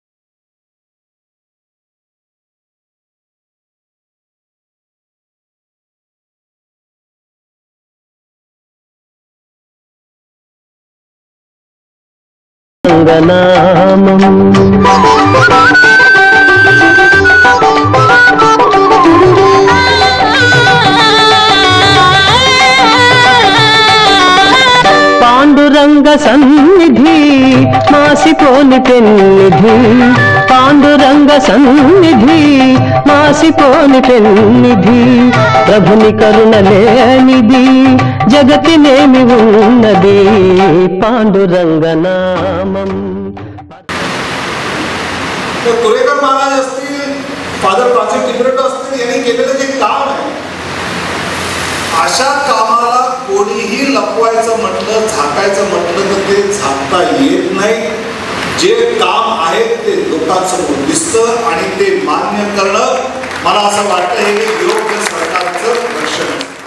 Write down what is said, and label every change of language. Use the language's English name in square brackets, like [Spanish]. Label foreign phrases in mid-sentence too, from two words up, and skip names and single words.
[Telugu] నామం పాండురంగ సన్నిధి మాసిపోని పెన్నిధి పాండురంగ సన్నిధి మాసిపోని పెన్నిధి ప్రభుని కరుణ లేనిది జగతినేమి ఉన్నది పాండురంగ నామం. [Marathi] कुरेकर महाराज असतील, फादर प्राचीन टिबरेटो असतील, यांनी केलेलं जे काम आहे अशा कामाला कोणीही लपवायचं म्हटलं झाकायचं म्हटलं तर ते झाकता येत नाही. जे काम आहे ते लोकांसमोर दिसतं आणि ते मान्य करणं मला असं वाटतं हे योग्य सरकारचं लक्षण आहे.